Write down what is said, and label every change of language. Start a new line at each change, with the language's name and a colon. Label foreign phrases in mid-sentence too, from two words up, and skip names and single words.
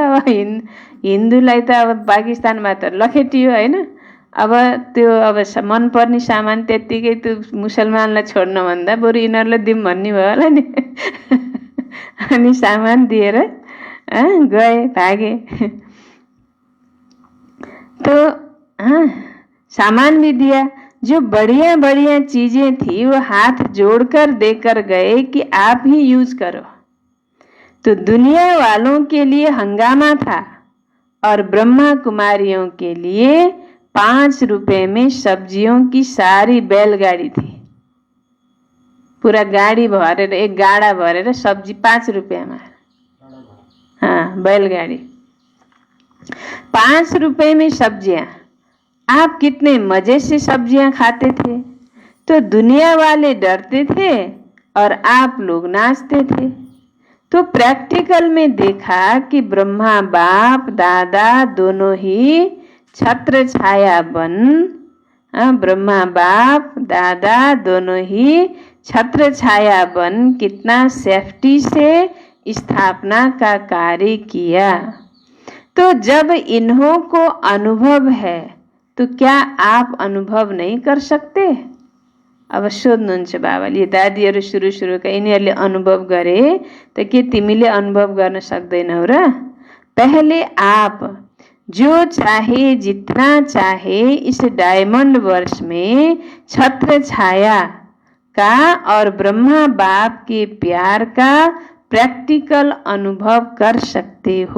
Nepali: अब हिन्दूलाई त अब पाकिस्तानमा त लखेटियो, हैन? अब त्यो अब मन पर्ने सामान त्यत्तिकै त्यो मुसलमानलाई छोड्न भन्दा बरु यिनीहरूलाई दिउँ भन्ने भयो होला नि। अनि सामान दिएर गए, भागे।
Hindi: तो सामान भी दिया, जो बढ़िया बढ़िया चीजें थी वो हाथ जोड़कर देकर गए कि आप ही यूज करो। तो दुनिया वालों के लिए हंगामा था और ब्रह्मा कुमारियों के लिए 5 रुपए में सब्जियों की सारी बैलगाड़ी थी।
Nepali: पूरा गाड़ी भरेर, एक गाड़ा भरेर सब्जी 5 रुपैयाँमा।
Hindi: बैलगाड़ी 5 रुपए में सब्जियां। आप कितने मजे से सब्जियां खाते थे। तो दुनिया वाले डरते थे और आप लोग नाचते थे। तो प्रैक्टिकल में देखा कि ब्रह्मा बाप दादा दोनों ही छत्र छाया बन, ब्रह्मा बाप दादा दोनों ही छत्र छाया बन कितना सेफ्टी से स्थापना का कार्य किया। तो जब इन्हों को अनुभव है तो क्या आप अनुभव नहीं कर सकते?
Nepali: अब सोध्नुहुन्छ बाबाले, दादीहरू सुरु यिनीहरूले अनुभव गरे त के तिमीले अनुभव गर्न सक्दैनौ र?
Hindi: पहले आप जो चाहे जितना चाहे इस डायमंड वर्ष में छत्र छाया का और ब्रह्मा बाप के प्यार का प्रैक्टिकल अनुभव कर सकते हो।